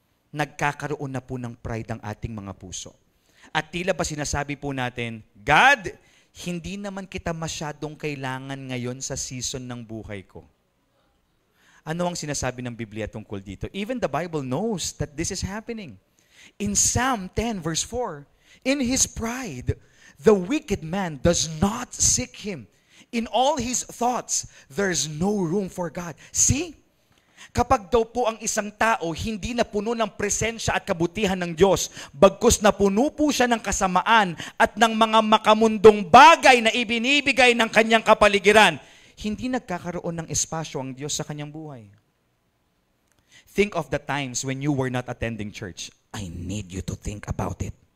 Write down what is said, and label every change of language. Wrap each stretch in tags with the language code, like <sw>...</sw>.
<tl>Nagkakaroon na po ng pride ang ating mga puso. At tila ba sinasabi po natin, God, hindi naman kita masyadong kailangan ngayon sa season ng buhay ko. Ano ang sinasabi ng Biblia tungkol dito?</tl> <en>Even the Bible knows that this is happening. In Psalm 10 verse 4, in his pride, the wicked man does not seek him. In all his thoughts, there's no room for God. See?</en> <tl>Kapag daw po ang isang tao hindi na puno ng presensya at kabutihan ng Diyos, bagkus na puno po siya ng kasamaan at ng mga makamundong bagay na ibinibigay ng kanyang kapaligiran, hindi nagkakaroon ng espasyo ang Diyos sa kanyang buhay.</tl> <en>Think of the times when you were not attending church. I need you to think about it.</en>